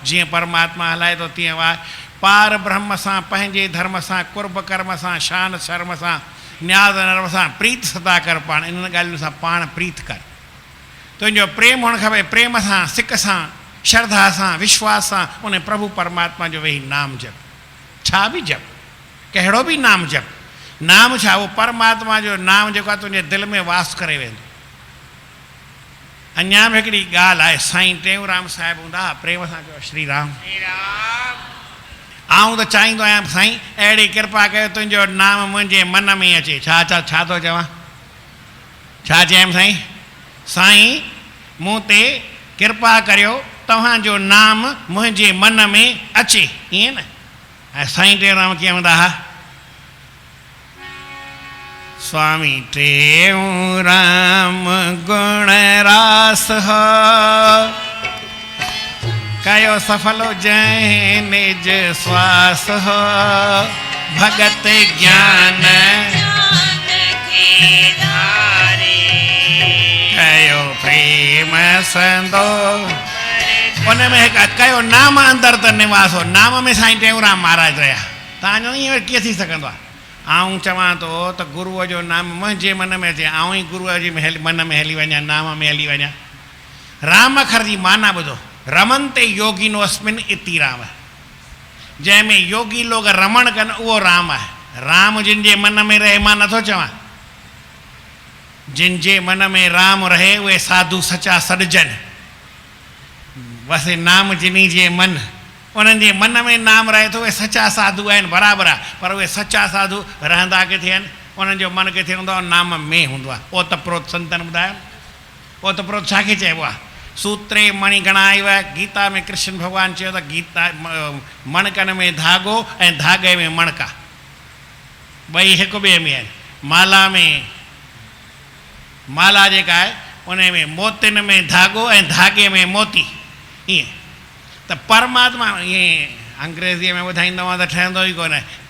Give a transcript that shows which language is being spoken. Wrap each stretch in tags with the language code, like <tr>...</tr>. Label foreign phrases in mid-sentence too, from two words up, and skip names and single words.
<sd>जीअं परमात्मा हलाए थो तीअं आहे। पार ब्रह्म सां, पंहिंजे धर्म सां, कुर्ब कर्म सां, शान शर्म सां, न्याज़ नर्म सां प्रीत सदा कर। पाण इन्हनि ॻाल्हियुनि सां पाण प्रीत कर। तुंहिंजो प्रेम हुअणु खपे, प्रेम सां, सिक सां, श्रद्धा सां, विश्वास सां उन प्रभु परमात्मा जो वेही नाम जप। छा बि जप, कहिड़ो बि नाम जप। नाम छा, उहो परमात्मा जो नाम जेको आहे तुंहिंजे दिलि में वास करे वेंदो। अञा बि हिकिड़ी ॻाल्हि आहे, साईं टेऊंराम साहिबु हूंदा हुआ, प्रेम सां चयो श्री राम। आऊं त चाहींदो आहियां साईं अहिड़ी कृपा कयो तुंहिंजो नाम मुंहिंजे मन में अचे। छा थो चवां, छा चयमि साईं? साईं मूं ते कृपा करियो, तव्हांजो नाम मुंहिंजे मन में अचे, ईअं न। ऐं साईं टेऊंराम कीअं हूंदा हुआ? स्वामी टेऊंराम गुण रास हो, कयो सफलो जय निज स्वास हो। भगत ज्ञान कयो प्रेम संदो। उन में कयो नाम अंदर त निवास हो। नाम में साईं टेऊंराम महाराज रहिया। तव्हांजो ईअं कीअं थी सघंदो आहे? आऊं चवां थो त गुरूअ जो नाम मुंहिंजे मन में अचे, आऊं ई गुरूअ जे मन में हली वञा, नाम में हली वञा। राम अखर जी माना ॿुधो,</sd> <sa>रमनते योगिनो अस्मिन इति राम।</sa> <sd>जंहिंमें योगी लोग रमण कनि उहो राम आहे। राम जिन जे मन में रहे, मां नथो चवां, जिन जे मन में राम रहे उहे साधु सचा सॾजन। बसि नाम जिनी जे मन, उन्हनि जे मन में नाम रहे थो, उहे सचा साधु आहिनि, बराबरि आहे। पर उहे सचा साधु रहंदा किथे आहिनि? उन्हनि जो मन किथे हूंदो आहे? नाम में हूंदो आहे। ओतप्रोत संतन ॿुधायो, ओतप्रोत छाखे चइबो आहे?</sd> <sa>सूत्रे मणि गणाइव।</sa> <sd>गीता में कृष्ण भॻवानु चयो त गीता मणकनि में धागो ऐं धागे में मणका, ॿई हिकु ॿिए में आहिनि। माला जेका आहे उन में मोतियुनि में धागो ऐं धागे में मोती। ईअं त परमात्मा ईअं अंग्रेज़ीअ में ॿुधाईंदो आहे त ठहंदो ई कोन।</sd>